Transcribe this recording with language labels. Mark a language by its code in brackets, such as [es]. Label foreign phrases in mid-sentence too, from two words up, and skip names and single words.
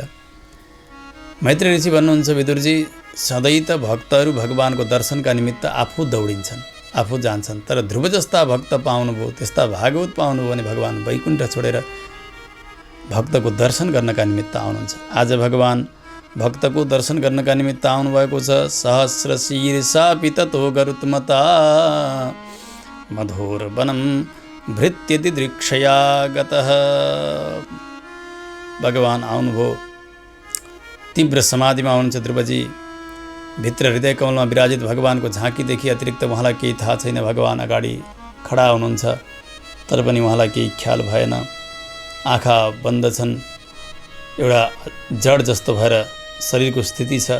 [ne] मैत्री ऋषि भन्नुहुन्छ, विदुरजी सधैँ त भक्तहरू भगवानको दर्शनका निमित्त आफू दौडिन्छन्, आफू जान्छन्, तर ध्रुव जस्ता भक्त पाउनुभयो, त्यस्ता भागवत पाउनुभयो भने भगवान वैकुण्ठ छोडेर भक्तको दर्शन गर्नका निमित्त आउनुहुन्छ। आज भगवान भक्तको दर्शन गर्नका निमित्त आउनुभएको छ। [sa] सहस्र शीर्षापि ततो गरुत्मता मधुर वनं भृत्यति दृक्षया गतः। [ne] भगवान आउनुभयो, तीव्र समाधिमा हुनुहुन्छ ध्रुवजी। भित्र हृदय कमलमा विराजित भगवानको झाँकीदेखि अतिरिक्त उहाँलाई केही थाहा छैन। भगवान अगाडि खडा हुनुहुन्छ, तर पनि उहाँलाई केही ख्याल भएन। आँखा बन्द छन्, एउटा जड जस्तो भएर शरीरको स्थिति छ।